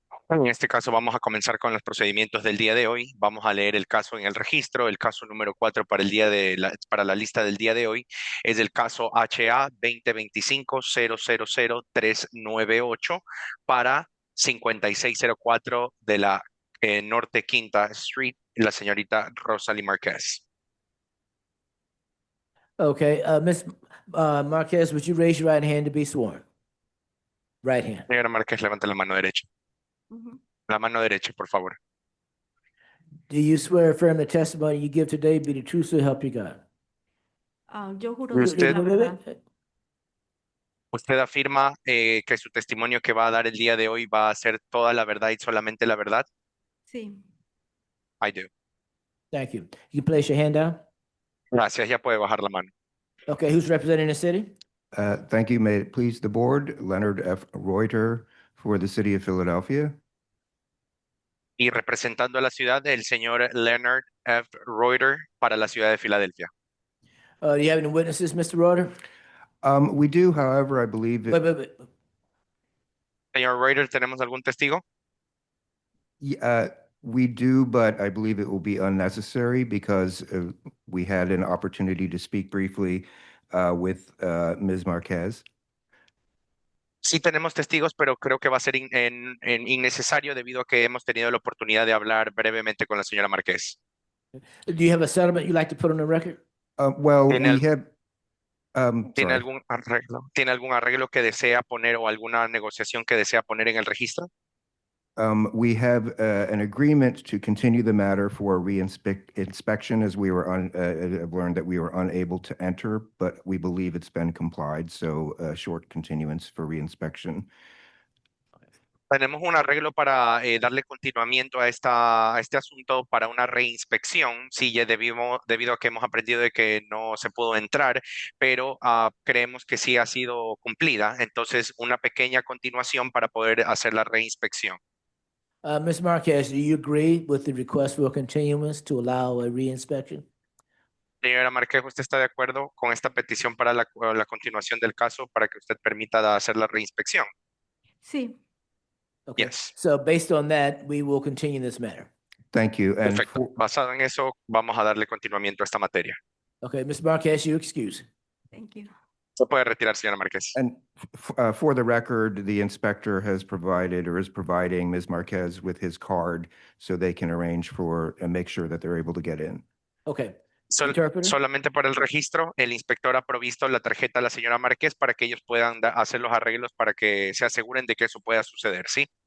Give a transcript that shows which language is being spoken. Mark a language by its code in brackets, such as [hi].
[es] En este caso vamos a comenzar con los procedimientos del día de hoy. Vamos a leer el caso en el registro. El caso número 4 para para la lista del día de hoy es el caso HA 2025-000-398 para 5604 de la Norte Quinta Street, la señorita Rosalie Marquez. [en] Okay. Ms. Marquez, would you raise your right hand to be sworn? Right hand. [es] Señora Marquez, levante la mano derecha. La mano derecha, por favor. [en] Do you swear or affirm the testimony you give today be the truth so help you God? [es] Yo juro ¿Y decir la usted? verdad. ¿Usted afirma que su testimonio que va a dar el día de hoy va a ser toda la verdad y solamente la verdad? Sí. [en] I do. Thank you. You can place your hand down. [es] Gracias, ya puede bajar la mano. [en] Okay, who's representing the city? Thank you. May it please the board, Leonard F. Reuter for the city of Philadelphia. [es] Y representando a la ciudad, el señor Leonard F. Reuter para la ciudad de Filadelfia. [en] Do you have any witnesses, Mr. Reuter? We do, however, I believe Wait. [es] Señor Reuter, ¿tenemos algún testigo? [en] we do, but I believe it will be unnecessary because we had an opportunity to speak briefly with Ms. Marquez. [es] Sí tenemos testigos, pero creo que va a ser innecesario debido a que hemos tenido la oportunidad de hablar brevemente con la señora Márquez. [en] Do you have a settlement you'd like to put on the record? Well, [es] ¿Tiene [en] we have, [es] ¿Tiene [en] sorry. [es] ¿Tiene algún arreglo que desea poner o alguna negociación que desea poner en el registro? [en] We have an agreement to continue the matter for inspection as we were I've learned that we were unable to enter, but we believe it's been complied, so a short continuance for reinspection. [es] Tenemos un arreglo para darle continuamiento a este asunto para una reinspección. Sí, ya debido a que hemos aprendido de que no se pudo entrar, pero creemos que sí ha sido cumplida. Entonces, una pequeña continuación para poder hacer la reinspección. [en] Ms. Marquez, do you agree with the request for a continuance to allow a reinspection? [es] Señora Márquez, ¿usted está de acuerdo con esta petición para la continuación del caso para que usted permita hacer la reinspección? Sí. [en] Okay. Yes. So based on that, we will continue this matter. Thank you. And [es] Perfecto. Basado en eso, vamos a darle continuamiento a esta materia. [en] Okay, Ms. Marquez, you excuse. Thank you. [es] Se puede retirar, señora Márquez. [en] And for the record, the inspector has provided or is providing Ms. Marquez with his card so they can arrange for and make sure that they're able to get in. Okay. Interpreter? [es] Solamente para el registro, el inspector ha provisto la tarjeta a la señora Márquez para que ellos puedan hacer los arreglos para que se aseguren de que eso pueda suceder, ¿sí?